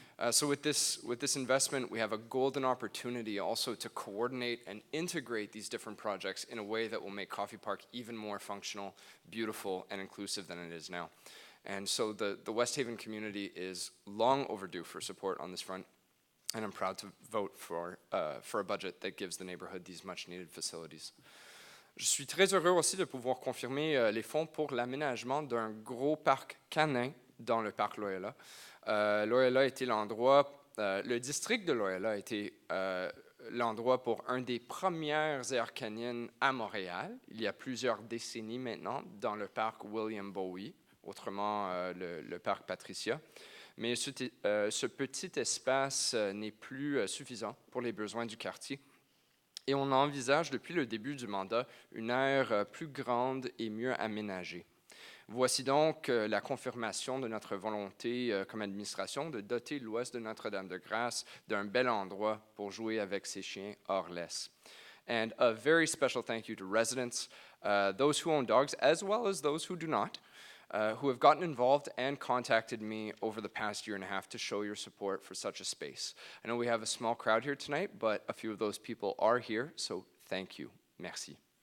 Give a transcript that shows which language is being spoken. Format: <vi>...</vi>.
<en>So with this investment, we have a golden opportunity also to coordinate and integrate these different projects in a way that will make Coffee Park even more functional, beautiful, and inclusive than it is now. And so the West Haven community is long overdue for support on this front. And I'm proud to vote for a budget that gives the neighborhood these much-needed facilities.</en> <fr>Je suis très heureux aussi de pouvoir confirmer les fonds pour l'aménagement d'un gros parc canin dans le parc Loyola. Loyola était l'endroit, le district de Loyola était l'endroit pour un des premières aires canines à Montréal, il y a plusieurs décennies maintenant, dans le parc William Bowie, autrement le parc Patricia. Mais ce petit espace n'est plus suffisant pour les besoins du quartier. Et on envisage depuis le début du mandat une aire plus grande et mieux aménagée. Voici donc la confirmation de notre volonté comme administration de doter l'ouest de Notre-Dame-de-Grâce d'un bel endroit pour jouer avec ses chiens hors laisse.</fr> <en>And a very special thank you to residents, those who own dogs as well as those who do not, who have gotten involved and contacted me over the past year and a half to show your support for such a space. I know we have a small crowd here tonight, but a few of those people are here, so thank you. Merci.</en>